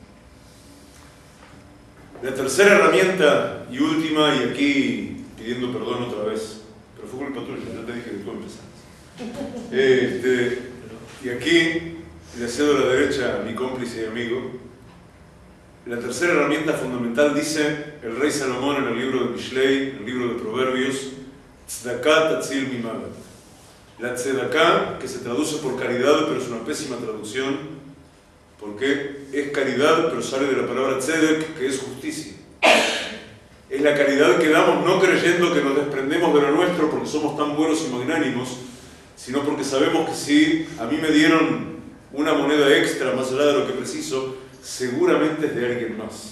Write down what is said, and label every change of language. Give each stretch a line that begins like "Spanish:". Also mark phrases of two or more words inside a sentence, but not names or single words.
Spanish: La tercera herramienta y última, y aquí pidiendo perdón otra vez, pero fue culpa tuya, ya te dije que tú empezaste. Y aquí le cedo la derecha a mi cómplice y amigo. La tercera herramienta fundamental, dice el rey Salomón en el libro de Mishlei, en el libro de Proverbios,
Hebrew: צדקה תציל ממוות.
Spanish: La tzedakah, que se traduce por caridad, pero es una pésima traducción, porque es caridad, pero sale de la palabra tzedek, que es justicia. Es la caridad que damos no creyendo que nos desprendemos de lo nuestro porque somos tan buenos y magnánimos, sino porque sabemos que si a mí me dieron una moneda extra más allá de lo que preciso, seguramente es de alguien más.